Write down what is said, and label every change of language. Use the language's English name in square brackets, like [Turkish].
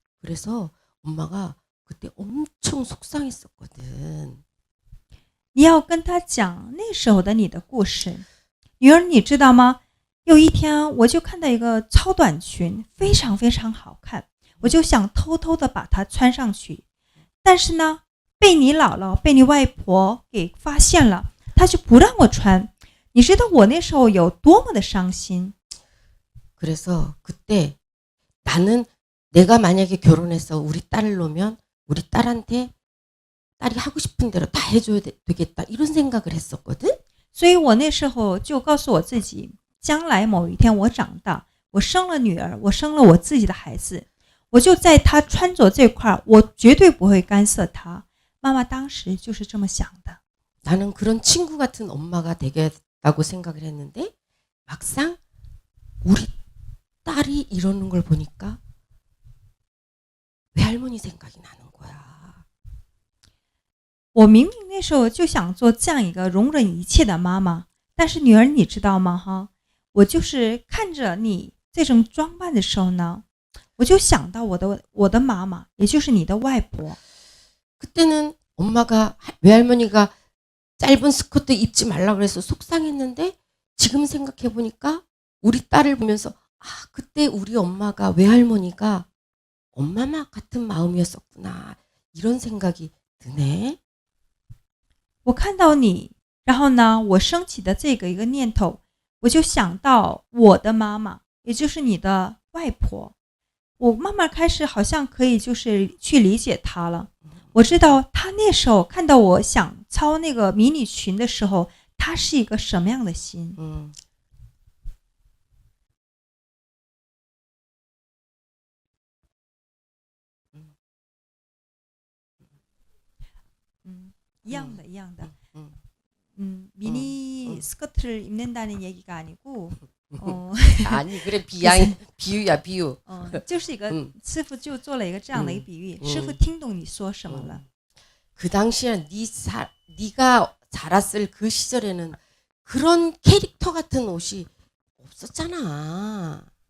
[Korean] 그래서 엄마가 그때 엄청 속상했었거든. [Chinese] 你要跟她讲那时候的你的故事。女儿，你知道吗？有一天我就看到一个超短裙，非常非常好看，我就想偷偷的把它穿上去，但是呢，被你姥姥、被你外婆给发现了，她就不让我穿。你知道我那时候有多么的伤心。 [Korean] 그래서 그때 나는 내가 만약에 결혼해서 우리 딸을 놓으면 우리 딸한테 딸이 하고 싶은 대로 다 해줘야 되겠다 이런 생각을 했었거든. [Chinese] 所以我那时候就告诉我自己，将来某一天我长大，我生了女儿，我生了我自己的孩子，我就在她穿着这块，我绝对不会干涉她。妈妈当时就是这么想的。 [Korean] 나는 그런 친구 같은 엄마가 되겠다고 생각을 했는데 막상 우리 딸이 이러는 걸 보니까 외할머니 생각이 나는 거야. [Chinese] 我明明那时候就想做这样一个容忍一切的妈妈，但是女儿你知道吗？哈，我就是看着你这种装扮的时候呢，我就想到我的妈妈，也就是你的外婆。 [Korean] 그때는 엄마가 외할머니가 짧은 스커트 입지 말라 그래서 속상했는데 지금 생각해 보니까 우리 딸을 보면서 아 그때 우리 엄마가 외할머니가 엄마마 같은 마음이었었구나 이런 생각이 드네. [Chinese] 我看到你，然后呢，我升起的这个一个念头，我就想到我的妈妈，也就是你的外婆。我慢慢开始好像可以就是去理解她了。我知道她那时候看到我想操那个迷你裙的时候，她是一个什么样的心。一样的，一样的。 [Korean] 미니 스커트를 입는다는 얘기가 아니고, 아니 그래 비유야 비유. [Chinese] 就是一个师傅就做了一个这样的一个比喻，师傅听懂你说什么了。 [Korean] 그 당시에 네가 자랐을 그 시절에는 그런 캐릭터 같은 옷이 없었잖아.